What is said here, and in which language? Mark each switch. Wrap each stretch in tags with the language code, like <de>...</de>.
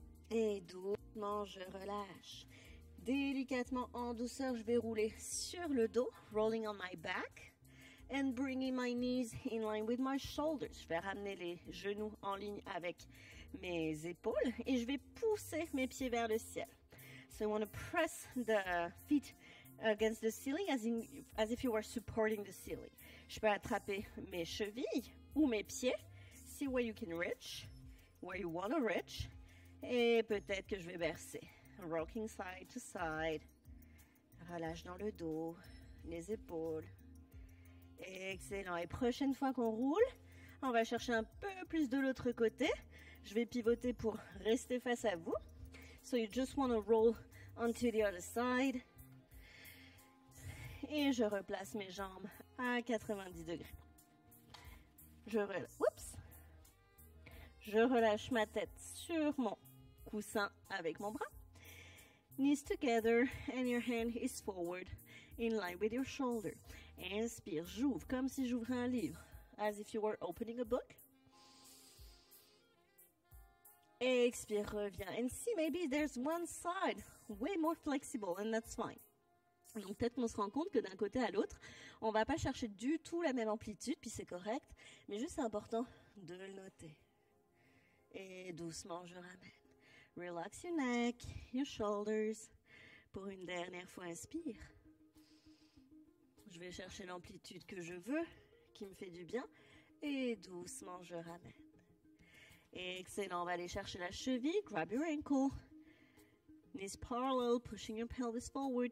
<fr>Et doucement, je relâche. Délicatement, en douceur, je vais rouler sur le dos,</fr> <en>rolling on my back, and bringing my knees in line with my shoulders.</en> <fr>Je vais ramener les genoux en ligne avec mes épaules et je vais pousser mes pieds vers le ciel.</fr> <en>So I want to press the feet against the ceiling as if you were supporting the ceiling.</en> <fr>Je peux attraper mes chevilles ou mes pieds.</fr> <en>See where you can reach, where you want to reach.</en> <fr>Et peut-être que je vais bercer.</fr> <en>Rocking side to side.</en> <fr>Relâche dans le dos, les épaules. Excellent. Et prochaine fois qu'on roule, on va chercher un peu plus de l'autre côté. Je vais pivoter pour rester face à vous.</fr> <en>So you just want to roll onto the other side.</en> <fr>Et je replace mes jambes à 90 degrés. Je relâche ma tête sur mon coussin avec mon bras.</fr> <en>Knees together and your hand is forward in line with your shoulder.</en> <fr>Inspire, j'ouvre comme si j'ouvrais un livre.</fr> <en>As if you were opening a book.</en> <fr>Expire, reviens.</fr> <en>And see, maybe there's one side way more flexible and that's fine.</en> <fr>Donc peut-être qu'on se rend compte que d'un côté à l'autre, on va pas chercher du tout la même amplitude, puis c'est correct, mais juste c'est important de le noter. Et doucement, je ramène.</fr> <en>Relax your neck, your shoulders.</en> <fr>Pour une dernière fois, inspire. Je vais chercher l'amplitude que je veux, qui me fait du bien. Et doucement, je ramène. Excellent, on va aller chercher la cheville.</fr> <en>Grab your ankle. Knees parallel, pushing your pelvis forward.</en>